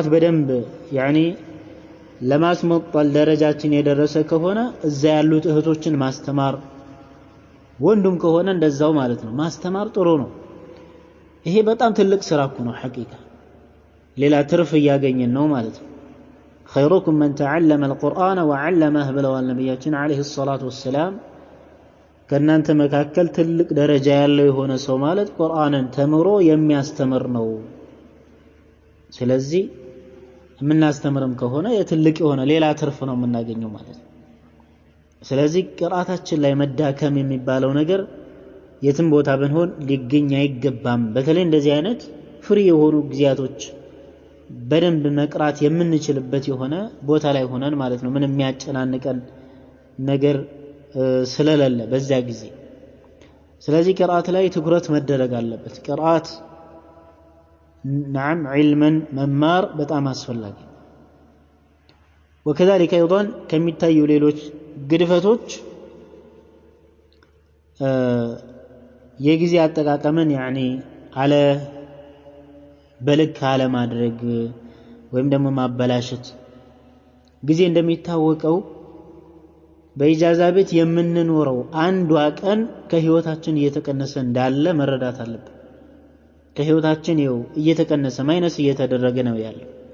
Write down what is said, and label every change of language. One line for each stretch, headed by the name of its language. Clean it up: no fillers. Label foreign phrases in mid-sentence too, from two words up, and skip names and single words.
Amharic: በደንብ ያኒ ለማስመጣል ደረጃችን የደረሰ ከሆነ እዛ ያሉት እህቶችን ማስተማር ወንዱም ከሆነ እንደዛው ማለት ነው ማስተማር ጥሩ ነው ይሄ በጣም ትልቅ ስራ ነው ሐቂቃ ሌላ ትርፍ ያገኘን ነው ማለት ነው
Arabic: خيركم من تعلم القرآن وعلمه
Amharic: ብለዋል ነብያችን
Arabic: عليه الصلاة والسلام
Amharic: ከናንተ መካከል ትልቅ ደረጃ ያለው የሆነ ሰው ማለት ቁርአንን ተምሮ የሚያስተምር ነው ስለዚህ የምናስተምርም ከሆነ የትልቅ የሆነ ሌላ ትርፍ ነው የምናገኘው ማለት ነው ስለዚህ ቅራአታችን ላይ መዳከም የሚባለው ነገር የትም ቦታ ብንሆን ሊገኝ አይገባም በተለይ እንደዚህ አይነት ፍሪ የሆኑ ግዚያቶች በደንብ መቅራት የምንችልበት የሆነ ቦታ ላይ ሆነን ማለት ነው ምንም የሚያጨናንቀን ነገር ስለሌለ በዛ ጊዜ ስለዚህ ቅራአት ላይ ትኩረት መደረግ አለበት ቅራአት
Arabic: نعم علما
Amharic: መማር በጣም አስፈላጊ
Arabic: وكذلك ايضا
Amharic: ከሚታዩ ሌሎች ግድፈቶች የጊዜ አጠቃቀምን ያኒ አለ በልክ አለ ማድረግ ወይም ደግሞ ማበላሸት ጊዜ እንደሚታወቀው በኢጃዛ ቤት የምንኖረው አንዷ ቀን ከህይወታችን እየተቀነሰ እንዳለ መረዳት አለብን ከህይወታችን ይው እየተቀነሰ ማይነስ እየተደረገ ነው ያለው